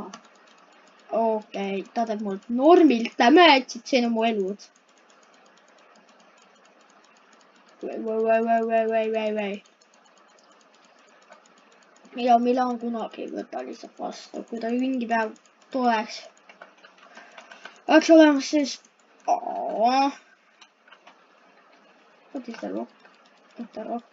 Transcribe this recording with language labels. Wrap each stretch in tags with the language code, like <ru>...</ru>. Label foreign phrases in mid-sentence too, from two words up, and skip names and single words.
<et>Okei, ta teeb mult normilt damage, et siin on mu elud. Või. Ja Milan kunagi ei võta lihtsalt vastu, kui ta mingi päev tuleks. Oleks olemas siis...</et> <en>What is the rock?</en> <et>Võtta rock.</et>